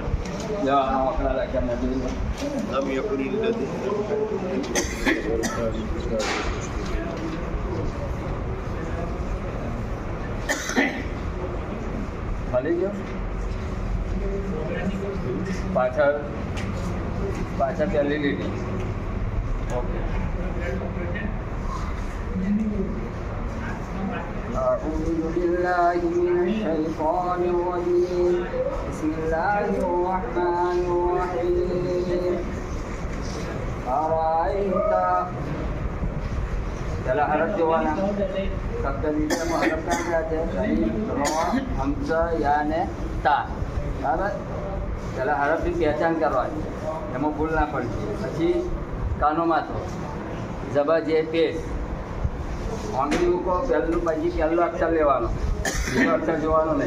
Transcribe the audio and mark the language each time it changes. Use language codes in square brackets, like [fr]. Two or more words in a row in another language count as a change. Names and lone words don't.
[gu] આંકડા લખ્યા નથી. મળી ગયો પાછળ પહેલી લીટી. ઓકે. [ar] أعوذ بالله من الشيطان الرجيم بسم الله الرحمن الرحيم أرأيت [gu] ચલા હરફ જોવાના શબ્દ વિષયમાં હરફ ક્યાં છે હમઝા યા ને તા બરાબર. ચલા હરફની પહેચાન કરવાની એમાં ભૂલ ના પડતી. પછી કાનો માથો જબર જે પેશ આંગળી મૂકો પહેલો અક્ષર લેવાનો બીજો અક્ષર જોવાનો નહીં.